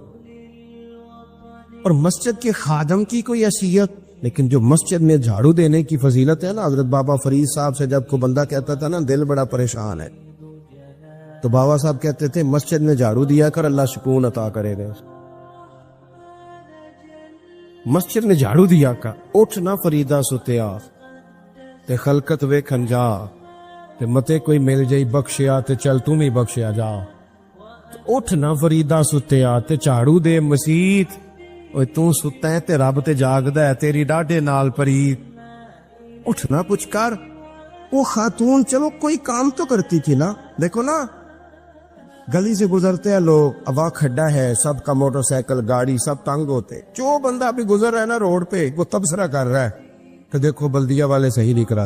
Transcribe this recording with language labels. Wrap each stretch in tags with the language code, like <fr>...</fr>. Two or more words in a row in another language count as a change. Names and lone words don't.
<ur>اور مسجد کے خادم کی کوئی حیثیت، لیکن جو مسجد میں جھاڑو دینے کی فضیلت ہے نا، حضرت بابا فرید صاحب سے جب کوئی بندہ کہتا تھا نا دل بڑا پریشان ہے، تو بابا صاحب کہتے تھے مسجد میں جھاڑو دیا کر، اللہ سکون عطا کرے گا۔ مسجد میں جھاڑو دیا کر،</ur> <pa>اٹھ نہ فریدا ستیا تے خلقت ویکھن جا، تے متے کوئی مل جائی بخشیا تے چل تم ہی بخشیا جا۔ اٹھ نہ فریدا ستیا تے جھاڑو دے مسیت، اوے تو ستا ہے تے رب تے جاگدا ہے، تیری ڈاڈے نال پریت۔</pa> <ur>اٹھنا کچھ کر۔ وہ خاتون چلو کوئی کام تو کرتی تھی نا، دیکھو نا گلی سے گزرتے ہیں لوگ، ابا کھڈا ہے، سب کا موٹر سائیکل گاڑی سب تنگ ہوتے، جو بندہ بھی گزر رہا ہے نا روڈ پہ وہ تبصرہ کر رہا ہے کہ دیکھو بلدیہ والے صحیح نہیں کرا۔</ur>